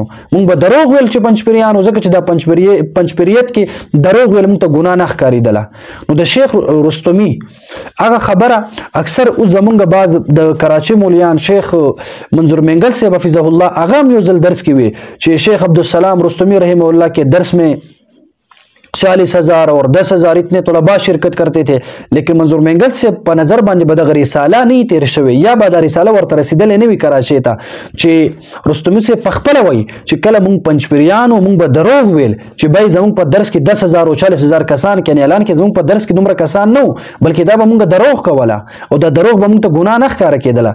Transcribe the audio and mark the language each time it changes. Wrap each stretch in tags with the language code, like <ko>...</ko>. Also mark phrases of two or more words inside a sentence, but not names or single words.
<ps>مونږ به دروغ ویل چې پنځپریانو، ځکه چې دا پنځپریت کې دروغ ویل مونږ ته ګناه نه ښکارېدله. نو د شیخ رستمي هغه خبره اکثر اوس زمونږ بعض د کراچي مولیان شیخ منظور منگل صاحب حفظه الله هغه هم یو ځل درس کې وی چې شیخ عبدالسلام رستمی رحمه الله</ps> <ur>کے درس میں 40,000 اور 10,000 اتنے طلباء شرکت کرتے تھے، لیکن منظور منگل سے</ur> <ps>په نظر باندې به دغه رساله نه تیر شوی یا به دا رساله ورته رسیدلې نه وي کراچۍ ته، چې رستمي صاحب پخپله وایي چې کله مونږ پنجپریانو مونږ به دروغ ویل چې بای زمونږ په درس کې 10,000 او 40,000 کسان کینې، اعلان کې زمونږ په درس کې دومره کسان نه وو، بلکې دا به مونږ دروغ کوله او دا دروغ به مونږ ته ګناه نه ښکاره کېدله.</ps>